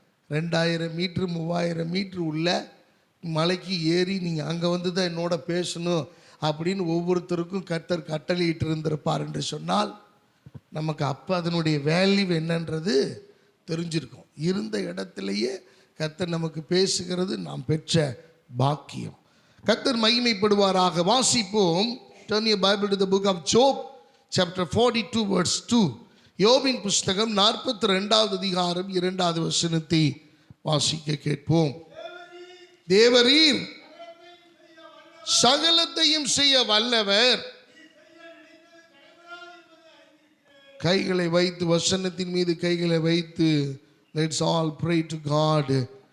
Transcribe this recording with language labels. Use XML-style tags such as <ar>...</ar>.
<ta>2000 metre 3000 metre உள்ள மலைக்கு ஏறி நீங்கள் அங்கே வந்து தான் என்னோட பேசணும் அப்படின்னு ஒவ்வொருத்தருக்கும் கர்த்தர் கட்டளையிட்டு இருந்திருப்பார் என்று சொன்னால் நமக்கு அப்போ அதனுடைய வேல்யூ என்னன்றது தெரிஞ்சிருக்கும். இருந்த இடத்துலையே கர்த்தர் நமக்கு பேசுகிறது நாம் பெற்ற பாக்கியம். கர்த்தர் மகிமைப்படுவாராக. வாசிப்போம்.</ta> <en>Turn your Bible to the book of Job, chapter 42 verse 2.</en> <ta>யோபின் புஸ்தகம் 42வது அதிகாரம் 2வது வசனத்தை வாசிக்க கேட்போம். தேவரீர் சகலத்தையும் செய்ய வல்லவர், கைகளை வைத்து வசனத்தின் மீது கைகளை வைத்து</ta> <en>let's all pray to God.</en>